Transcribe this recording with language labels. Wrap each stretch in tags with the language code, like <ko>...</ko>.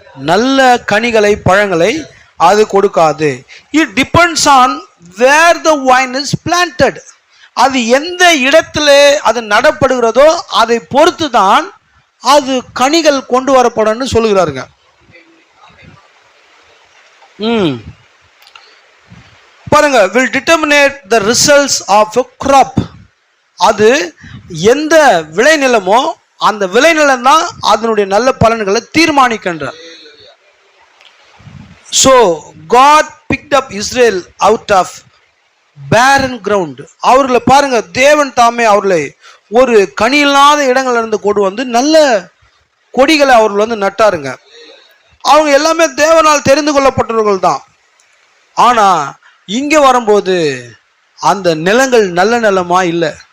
<ta>நல்ல கனிகளை, பழங்களை அது கொடுக்காது.</ta> <en>It depends on where the vine is planted.</en> <ta>அது எந்த இடத்துல அது நடப்படுகிறதோ அதை பொறுத்து தான் அது கனிகள் கொண்டு வரப்படும் சொல்லுகிறாருங்க.</ta> <en>பாருங்க, will determinate the results of a crop.</en> <ta>அது எந்த விளைநிலமோ அந்த விளைநிலம் தான் அதனுடைய நல்ல பலன்களை தீர்மானிக்கின்றார்.</ta> <en>So God picked up Israel out of barren ground.</en> <ta>அவர்களை பாருங்க, தேவன் தாமே அவர்களை ஒரு கனி இல்லாத இடங்கள்ல இருந்து கொண்டு வந்து நல்ல கொடிகளை அவர்கள் நட்டாருங்க. அவங்க எல்லாமே தேவனால் தெரிந்து கொள்ளப்பட்டவர்கள் தான். ஆனா இங்க வரும்போது அந்த நிலங்கள் நல்ல நிலமா இல்லை.</ta>